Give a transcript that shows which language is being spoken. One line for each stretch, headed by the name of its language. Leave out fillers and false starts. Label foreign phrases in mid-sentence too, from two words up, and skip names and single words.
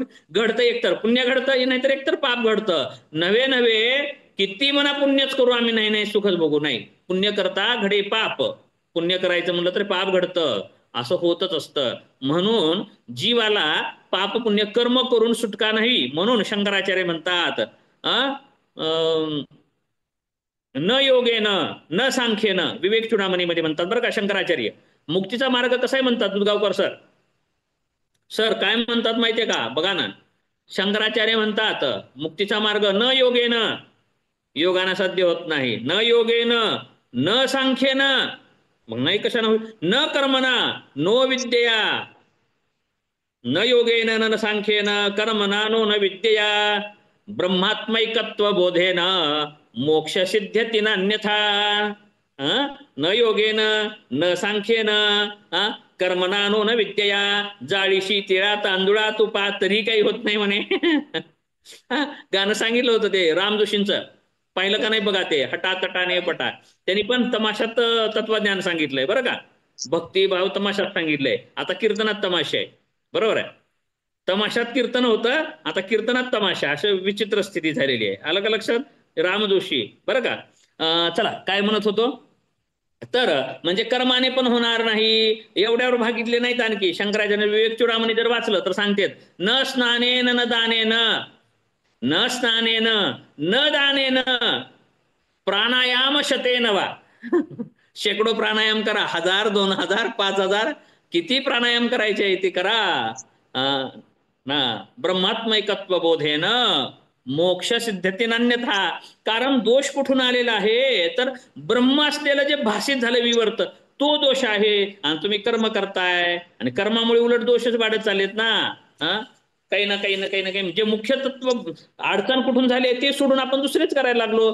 Marathi: घडतं, एकतर पुण्य घडतं, नाहीतर एकतर पाप घडतं. नव्हे किती म्हणा पुण्यच करू आम्ही, नाही सुखच बघू, नाही. पुण्य करता घडे पाप. पुण्य करायचं म्हणलं तर पाप घडतं. असं होतच असतं. म्हणून जीवाला पाप पुण्य कर्म करून सुटका नाही. म्हणून शंकराचार्य म्हणतात
Sanskrit: न योगेन न सांख्येन,
Marathi: विवेक चूडामणी मध्ये म्हणतात बरं का शंकराचार्य. मुक्तीचा मार्ग कसा आहे म्हणतात दुधगावकर सर काय म्हणतात माहितीये का? बघा ना, शंकराचार्य म्हणतात मुक्तीचा मार्ग
Sanskrit: न योगेन,
Marathi: योगाना साध्य होत नाही.
Sanskrit: न योगेन न सांख्येन,
Marathi: मग नाही कशानं होईल?
Sanskrit: न कर्मना नो विद्यया, न योगेन न सांख्येन कर्मना नो न विद्यया, ब्रह्मात्मैकत्व बोधेन मोक्ष सिद्ध्यति नान्यथा. न योगेन न सांख्येन कर्मना नो न विद्यया,
Marathi: जाळीशी तिळा तांदुळा तुपा तरी काही होत नाही म्हणे. गाणं सांगितलं होतं ते रामजोशींचं, पाहिलं का नाही बघा ते हटा तटाने पटा. त्यांनी पण तमाशात तत्वज्ञान सांगितलंय बरं का. भक्तिभाव तमाशात सांगितलंय. आता कीर्तनात तमाशा आहे. बरोबर आहे. तमाशात कीर्तन होतं, आता कीर्तनात तमाशा. अशी विचित्र स्थिती झालेली आहे. आलं का लक्षात? रामजोशी बरं का. चला काय म्हणत होतो? तर म्हणजे कर्माने पण होणार नाही, एवढ्यावर भागितले नाहीत. आणखी शंकराचार्य विवेक चूडामणी जर वाचलं तर सांगतेत
Sanskrit: न स्नानेन न दानेन, न स्नानेन न दानेन प्राणायाम शतेन वा.
Marathi: शेकडो प्राणायाम करा, 1000, 2000, 5000 किती प्राणायाम करायचे आहे ते करा.
Sanskrit: ना ब्रह्मात्मैकत्व बोधेन मोक्ष सिद्ध्यति नान्यथा.
Marathi: कारण दोष कुठून आलेला आहे? तर ब्रह्म असलेलं जे भाषित झालं विवर्त, तो दोष आहे. आणि तुम्ही कर्म करताय आणि कर्मामुळे उलट दोषच वाढत चाललेत ना. काही ना काही जे मुख्य तत्व अडचण कुठून झाले ते सोडून आपण दुसरेच करायला लागलो.